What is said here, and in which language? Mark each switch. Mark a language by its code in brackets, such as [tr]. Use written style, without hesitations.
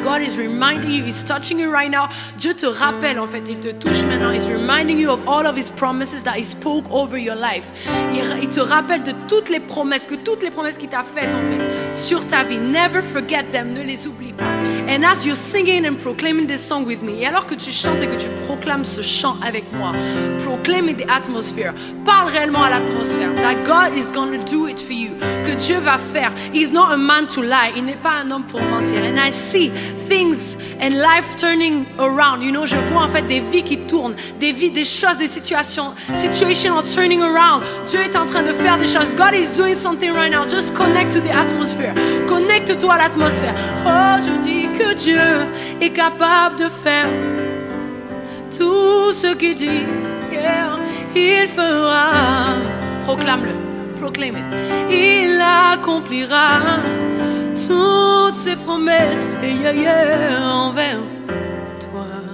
[en] God is reminding you, He's touching you right now. [fr] Dieu te rappelle en fait, il te touche maintenant. [en] He's reminding you of all of His promises that He spoke over your life. [fr] Il te rappelle de toutes les promesses, qu'il t'a faites en fait sur ta vie. [en] Never forget them, [fr] ne les oublie pas. [en] And as you're singing and proclaiming this song with me, [fr] et alors que tu chantes et que tu proclames ce chant avec moi, [en] proclaim in the atmosphere. [fr] Parle réellement à l'atmosphère. [en] That God is going to do it for you. [fr] Que Dieu va faire. [en] He's not a man to lie. [fr] Il n'est pas un homme pour mentir. [en] And I see things and life turning around. You know, [fr] je vois en fait des vies qui tournent, des vies, des choses, des situations [en] are turning around. [fr] Dieu est en train de faire des choses. [en] God is doing something right now. Just connect to the atmosphere. [fr] Connecte-toi à l'atmosphère. Oh, je dis que Dieu est capable de faire tout ce qu'il dit. Yeah, il fera. Proclame-le. [en] Proclaim it. [fr] Il accomplira toutes ses promesses envers toi.